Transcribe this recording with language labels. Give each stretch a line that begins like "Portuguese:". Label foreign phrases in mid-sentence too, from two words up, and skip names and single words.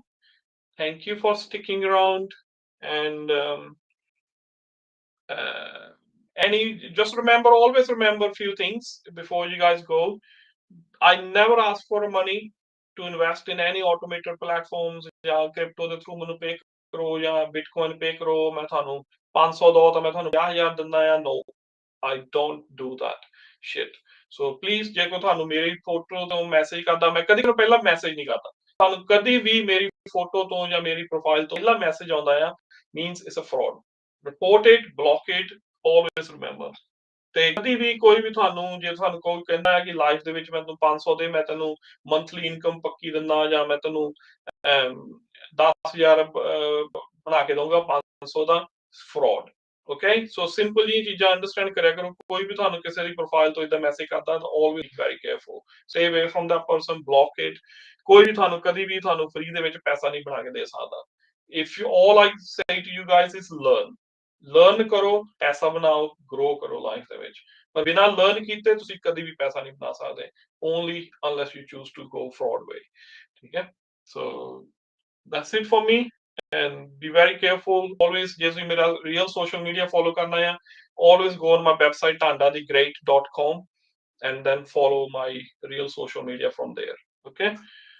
English: Thank you for sticking around, and just remember, always remember a few things before you guys go. I never ask for money to invest in any automated platforms
Punjabi: ਜਾਂ crypto ਦੇ through ਮੈਨੂੰ pay ਕਰੋ ਜਾਂ bitcoin pay ਕਰੋ, ਮੈਂ ਤੁਹਾਨੂੰ 500 ਦੋ ਤਾਂ ਮੈਂ ਤੁਹਾਨੂੰ 50,000 ਦਿੰਦਾ ਆ.
English: No, I don't do that shit. So please,
Punjabi: ਜੇ ਕੋਈ ਤੁਹਾਨੂੰ ਮੇਰੀ ਫੋਟੋ ਤੋਂ ਮੈਸੇਜ ਕਰਦਾ, ਮੈਂ ਕਦੀ ਪਹਿਲਾਂ ਮੈਸੇਜ ਨਹੀਂ ਕਰਦਾ. ਤੁਹਾਨੂੰ ਕਦੀ ਵੀ ਮੇਰੀ ਫੋਟੋ ਤੋਂ ਜਾਂ ਮੇਰੀ ਪ੍ਰੋਫਾਈਲ ਤੋਂ ਪਹਿਲਾਂ ਮੈਸੇਜ ਆਉਂਦਾ ਆ,
English: means it's a fraud. Report it, block it, always remember.
Punjabi: ਤੇ ਕਦੀ ਵੀ ਕੋਈ ਵੀ ਤੁਹਾਨੂੰ, ਜੇ ਤੁਹਾਨੂੰ ਕੋਈ ਕਹਿੰਦਾ ਹੈ ਕਿ ਲਾਈਫ ਦੇ ਵਿੱਚ ਮੈਂ ਤੈਨੂੰ 500 ਦੇ, ਮੈਂ ਤੈਨੂੰ
English: monthly income
Punjabi: ਪੱਕੀ ਦਿੰਦਾ, ਜਾਂ ਮੈਂ ਤੈਨੂੰ 10,000 ਬਣਾ ਕੇ ਦਊਂਗਾ 500 ਦਾ, ਫਰਾਡ.
English: okay, so simple
Punjabi: ਇਹ ਚੀਜ਼ਾਂ ਅੰਡਰਸਟੈਂਡ ਕਰਿਆ ਕਰੋ. ਕੋਈ ਵੀ ਤੁਹਾਨੂੰ ਕਿਸੇ ਦੀ ਪ੍ਰੋਫਾਈਲ ਤੋਂ ਇਦਾਂ ਮੈਸੇਜ ਕਰਦਾ ਤਾਂ
English: always very careful, stay away from that person, block it.
Punjabi: ਕੋਈ ਵੀ ਤੁਹਾਨੂੰ ਕਦੀ ਵੀ ਤੁਹਾਨੂੰ ਫ੍ਰੀ ਦੇ ਵਿੱਚ ਪੈਸਾ ਨਹੀਂ ਬਣਾ ਕੇ ਦੇ ਸਕਦਾ.
English: if you all I say to you guys is learn
Punjabi: ਕਰੋ, ਪੈਸਾ ਬਣਾਓ, ਗਰੋ ਕਰੋ ਲਾਈਫ ਦੇ ਵਿੱਚ. ਪਰ ਬਿਨਾਂ ਲਰਨ ਕੀਤੇ ਤੁਸੀਂ ਕਦੀ ਵੀ ਪੈਸਾ ਨਹੀਂ ਬਣਾ ਸਕਦੇ,
English: only unless you choose to go fraud way.
Punjabi: ਠੀਕ ਹੈ,
English: so that's it for me, and be very careful always.
Punjabi: ਜੇ ਤੁਸੀਂ ਮੇਰਾ
English: real social media
Punjabi: follow ਕਰਨਾ ਹੈ,
English: always go on my website dhandadegreat.com and then follow my real social media from there. Okay,